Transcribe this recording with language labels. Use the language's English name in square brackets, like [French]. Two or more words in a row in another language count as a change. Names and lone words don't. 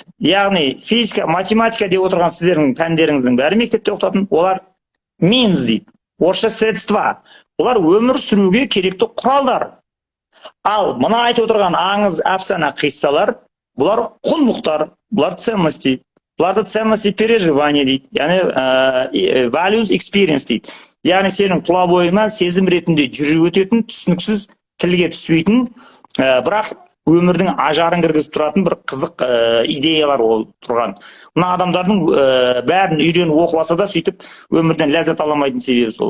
[Kazakh] Яғни физика, математика деп отырған сіздердің пәндеріңіздің бәрі мектепте оқытатын, олар means дейді. Орысша средства. Олар өмір сүруге керекті құралдар. Ал мына айтып отырған аңыз, әфсана, қиссалар, бұлар құндылықтар, бұлар ценности. Бұларды [Russian] ценности переживания [Kazakh] дейді. Яғни [English] values experience [Kazakh] дейді. Яғни сенің тұла бойыңнан сезім ретінде жүріп өтетін, түсініксіз, тілге түспейтін, бірақ өмірдің ажарын кіргізіп тұратын бір қызық идеялар ол тұрған. Мына адамдардың бәрін үйреніп оқып алса да сөйтіп өмірден ләззат аламайтын себебі сол.